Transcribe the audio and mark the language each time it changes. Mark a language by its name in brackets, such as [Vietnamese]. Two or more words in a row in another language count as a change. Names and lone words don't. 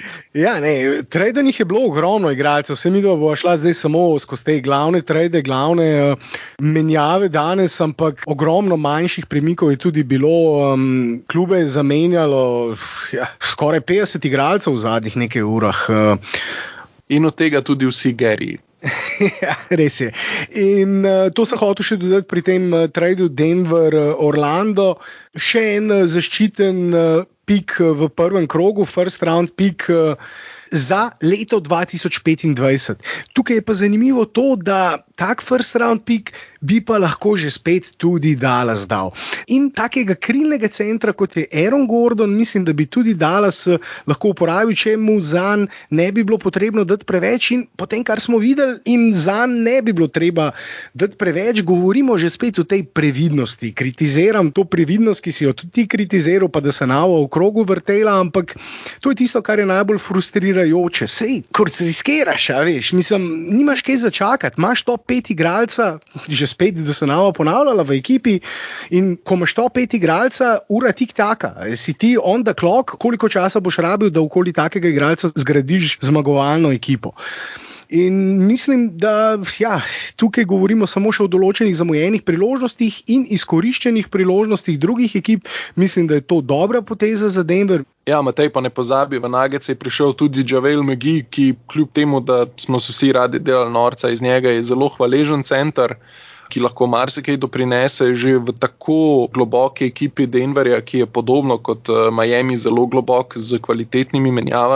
[Slovenian] Tradenih je bilo ogromno igralcev, vse mi bo šla zdaj samo skozi te glavne trade, glavne menjave danes, ampak ogromno manjših premikov je tudi bilo, klube je zamenjalo skoraj 50 igralcev v zadnjih nekaj urah. In od tega tudi vsi Gary. Res je. In to sem hotel še dodati pri tem tradu Denver-Orlando. Še en zaščiten pik v prvem krogu, [English] first round [Slovenian] pik za leto 2025. Tukaj je pa zanimivo to, da tak [English] first round pick [Slovenian] bi pa lahko že spet tudi Dallas dal. In takega krilnega centra, kot je Aaron Gordon, mislim, da bi tudi Dallas lahko uporabil, če mu zanj ne bi bilo potrebno dati preveč, in potem, kar smo videli, in zanj ne bi bilo treba dati preveč. Govorimo že spet o tej previdnosti. Kritiziram to previdnost, ki si jo tudi ti kritiziral, pa da se nava v krogu vrtela, ampak to je tisto, kar je najbolj frustrirajoče. Sej, ko se riskiraš, veš, mislim, nimaš kaj začakati, imaš top 5 igralca, že spet, da se nama ponavljala v ekipi, in ko imaš top 5 igralca, ura tik taka, si ti [English] on the clock, [Slovenian] koliko časa boš rabil, da okoli takega igralca zgradiš zmagovalno ekipo. In mislim, da tukaj govorimo samo še o določenih zamujenih priložnostih in izkoriščenih priložnostih drugih ekip. Mislim, da je to dobra poteza za Denver. Ja, Matej, pa ne pozabi, v Nuggets je prišel tudi JaVale McGee, ki kljub temu, da smo se vsi radi delali norca iz njega, je zelo hvaležen center, ki lahko marsikaj doprinese že v tako globoki ekipi Denverja, ki je podobno kot Miami zelo globok z kvalitetnimi menjavami.